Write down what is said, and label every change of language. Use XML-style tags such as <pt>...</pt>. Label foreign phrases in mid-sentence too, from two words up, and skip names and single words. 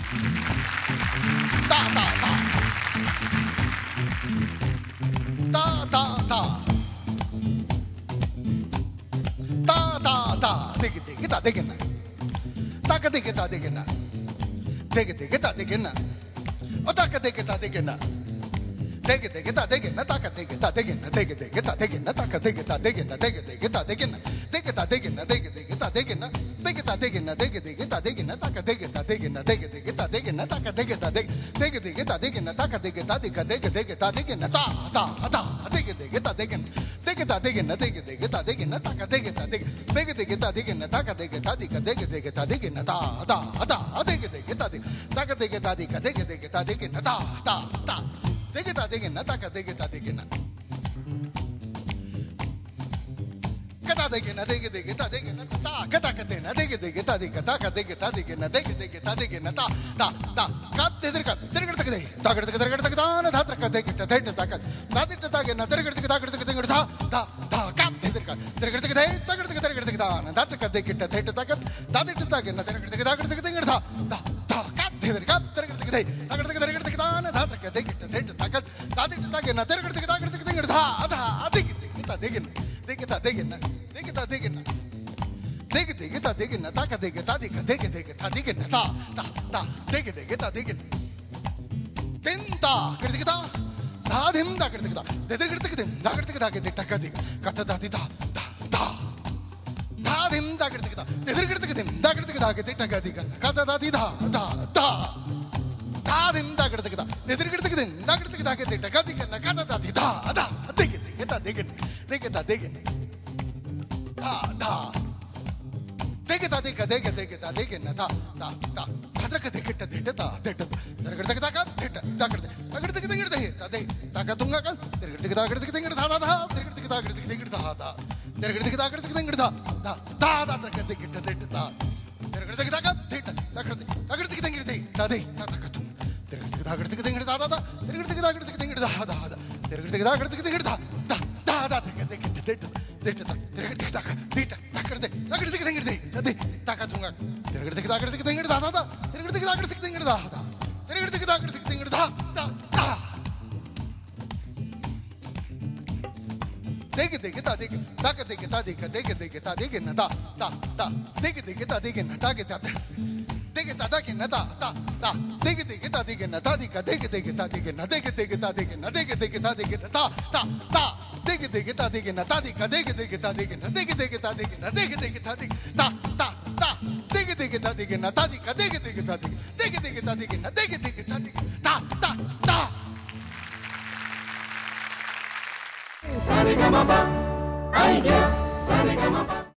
<hi>ता ता ता ता ता ता ता ता ता देगे देगे ता देगे ना ताक देगे ता देगे ना देगे देगे ता देगे ना ओ ताक देगे ता देगे ना देगे देगे ता देगे ना ताक देगे ता देगे ना देगे देगे ता देगे ना ताक देगे ता देगे ना देगे देगे ता देगे ना देगे ता देगे ना देगे देगे ता देगे ना देगे ता देगे ना देगे देगे ता देगे ना ताक देगे ता देगे ना देगे देगे ता देगे ना ताक देगे ता देगे देगे देगे ता देगे ना ताक देगे ता देगे देगे देगे ता देगे ना ता ता ता देगे देगे ता देगे देगे ता देगे ना देगे देगे ता देगे ना ताक देगे ता देगे देगे देगे ता देगे ना ताक देगे ता देगे देगे देगे ता देगे ना ता ता ता देगे देगे ता देगे ताक देगे ता देगे देगे देगे ता देगे ना ता ता ता देगे ता देगे ना ताक देगे ता देगे ना कता देगे ना देगे देगे ता देगे ना ता कता कते ना देगे देगे ता देगे ता देगे ता देगे ना देगे देगे ता देगे ना ता ता ता का तेदर का तेदर करते दे ता करते करते करते दान धात रख देगे ता देगे ता का ता देगे ता के ना तेदर करते ता करते करते ता ता ता का तेदर का तेदर करते दे ता करते करते दान धात रख देगे ता देगे ता का ता देगे ता के ना तेदर करते ता करते करते ता ता ता का तेदर का तेदर करते दे ता करते करते दान धात रख देगे ता देगे ता का ता देगे ता के ना तेदर करते करते ता ता देगे देगे ता देगे देगे ता देगे ना देगे ता देगे ना देगे देगे ता देगे ना ता का देगे ता देगे देगे देगे ता देगे ना ता ता ता देगे देगे ता देगे दिन ता करते ता धा दिन ता करते ता देदर करते दिन धा करते ता के टका देगे कथा ता ता ता ता धा दिन ता करते ता देदर करते दिन धा करते ता के टका देगे कथा ता धा धा धा धा दिन ता करते ता देदर करते दिन धा करते ता के टका देगे कथा ता धा धा देगे देगे ता देगे देगे ता देगे धा धा ता दे ग दे ग दे ग ता दे ग न ता ता ता धात्र ग दे ग ट दे ट ता दे ट तर ग ता का दे ट ता ग दे ता ग दे ग दे ता दे ता का तुंगा का तर ग ता ग दे ग ता ता तर ग ता ग दे ग ता ता तर ग ता ग दे ग ता ता ता ता तर ग दे ग दे ट ता तर ग ता का दे ट ता ग दे ता ग दे ग दे ता दे ता का तुंग तर ग ता ग दे ग ता ता तर ग ता ग दे ग ता ता तर ग ता ग दे ग ता ता ता ता तर ग दे ग दे दे ट ता तर ग ता का दे ट ता ग दे ता ग दे ग दे ता दे ता का तुंगा तर ग ता ग दे ग ता ता तर ग ता ग दे ग ता ता तर ग ता ग दे ग ता ता ता देख देख ता देख ता के देख ता देख देख देख ता देख न ता ता ता देख देख ता देख न ता के ता देख ता ता के न ता ता ता देख देख ता देख न ता देख देख देख ता देख न देख देख ता देख न देख देख ता देख न ता ता ता देख देख ता देख न ता देख देख देख ता देख न देख देख ता देख न देख देख ता देख ता ता ता देख देख ता देख न ता देख देख देख ता देख देख देख ता देख न देख देख ता देख ता ता ता Sa re ga ma pa, ai ya, sa re ga ma pa.</hi>